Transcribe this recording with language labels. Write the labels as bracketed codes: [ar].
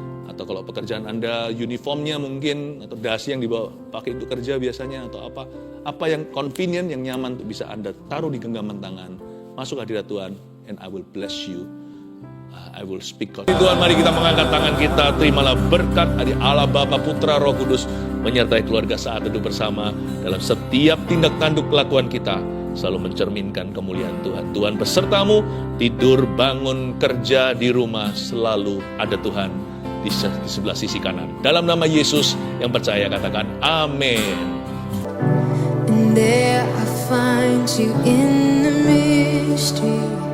[id] Atau kalau pekerjaan Anda uniformnya mungkin, atau dasi yang dibawa pakai untuk kerja biasanya, atau apa yang convenient, yang nyaman untuk bisa Anda taruh di genggaman tangan. Masuk hadirat Tuhan, [en] and I will bless you. I will speak. [id] Tuhan, mari kita mengangkat tangan kita. Terimalah berkat dari Allah Bapa, Putra, Roh Kudus menyertai keluarga Saat Teduh bersama dalam setiap tindak tanduk kelakuan kita, selalu mencerminkan kemuliaan Tuhan. Tuhan besertamu, tidur, bangun, kerja, di rumah, selalu ada Tuhan di sebelah sisi kanan. Dalam nama Yesus yang percaya, katakan amin. [en] And there I find you in the mystery.